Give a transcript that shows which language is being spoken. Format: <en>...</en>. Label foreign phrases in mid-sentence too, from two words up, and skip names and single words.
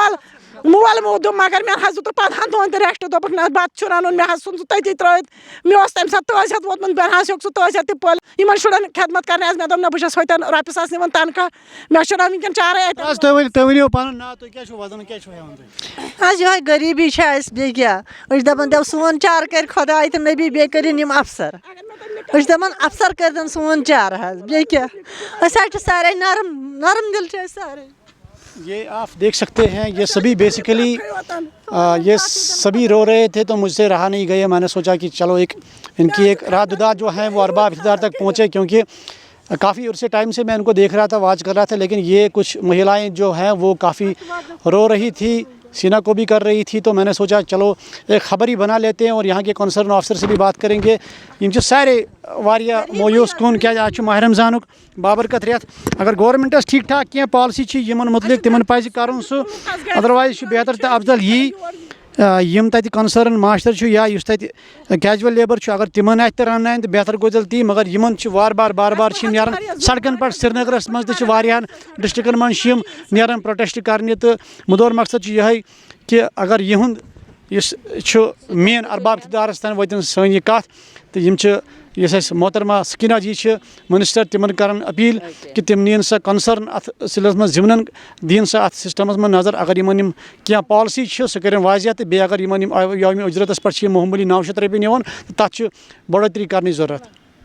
<ks>مول موٗدُم مگر مےٚ حظ دیُت 15 دۄہَن تہِ رٮ۪سٹ دوٚپُکھ نہ بَتہٕ چھُ رَنُن مےٚ حظ ژھُن سُہ تٔتی ترٛٲوِتھ مےٚ اوس تَمہِ ساتہٕ تٲجِیَت ووتمُت مےٚ حظ ہیوٚک سُہ تٲجِیَت تہِ پٔلۍ یِمَن شُرٮ۪ن خدمت کَرنہِ حظ مےٚ دوٚپ نہ بہٕ چھَس ہوٚتٮ۪ن رۄپیہِ ساس نِوان تنخواہ مےٚ چھُنہ وٕنکٮ۪ن چارَے تُہۍ ؤنِو پَنُن ناو تُہۍ کیٛاہ چھُو وَدان کیٛاہ چھُو ہٮ۪وان تُہۍ حظ یِہوٚے غریٖبی چھِ اَسہِ بیٚیہِ کیٛاہ أسۍ چھِ دَپان سون چارٕ کَرِ خۄداے تہٕ نبی بیٚیہِ کٔرِنۍ یِم اَفسر أسۍ چھِ دَپان اَفسر کٔرۍتَن سون چارٕ حظ بیٚیہِ کیٛاہ أسۍ حظ چھِ سارے نرم دِل چھِ أسۍ سارے</ks> <ur>یہ آپ دیکھ سکتے ہیں یہ سبھی بیسیکلی یہ سبھی رو رہے تھے تو مجھ سے رہا نہیں گیا میں نے سوچا کہ چلو ان کی ایک رات جو ہیں وہ ارباب اقتدار تک پہنچے کیونکہ کافی عرصے ٹائم سے میں ان کو دیکھ رہا تھا واچ کر رہا تھا لیکن یہ کچھ مہیلائیں جو ہیں وہ کافی رو رہی تھی سینہ کو بھی کر رہی تھی تو میں نے سوچا چلو ایک خبر ہی بنا لیتے ہیں اور یہاں کے</ur> <en>concern officer</en> <ur>سے بھی بات کریں گے یہ سارے</ur> <ks>واریاہ مویوس کن کیا آج ماہ رمضان بابرکت ریت اگر گورمنٹس ٹھیک ٹھاک کی پالسی یمن متعلق تمن پزِ کرُن سُہ ادروائز بہتر تو افضل یی یم تتہِ کنسرن ماسٹر یا یُس تتہِ کیجول لیبر اگر تمن آتہِ رنناین تو بہتر گوٚو تیٚلہِ تی مگر یمن بار بار نیران سڑکن پٮ۪ٹھ سرینگرس منٛز تہِ واریاہن ڈسٹرکن منٛز یم نیران پروٹیسٹ کرنہِ تہٕ مُدور مقصد یِہوٚے کہ اگر یِہُنٛد یُس چھُ مین ارباب اقتدارس تام وٲتِن سٲنۍ یہِ کتھ تہٕ یم چھِ یُس اَسہِ محترمہ سکیٖنا جی چھِ منسٹر تِمن کران اپیٖل کہ تِم نِیِن سۄ کنسرن اتھ سلسلس منٛز ضِمنن دِیِن سۄ اتھ سسٹمس منٛز نظر اگر یِمن یِم کینٛہہ پالسی چھِ سُہ کٔرِنۍ واضح تہٕ بیٚیہِ اگر یِمن یِم یومہِ اُجرتس پٮ۪ٹھ چھِ یِم معموٗلی 900 رۄپیہِ نِوان تتھ چھِ بڑوتری کرنٕچ ضروٗرت</ks>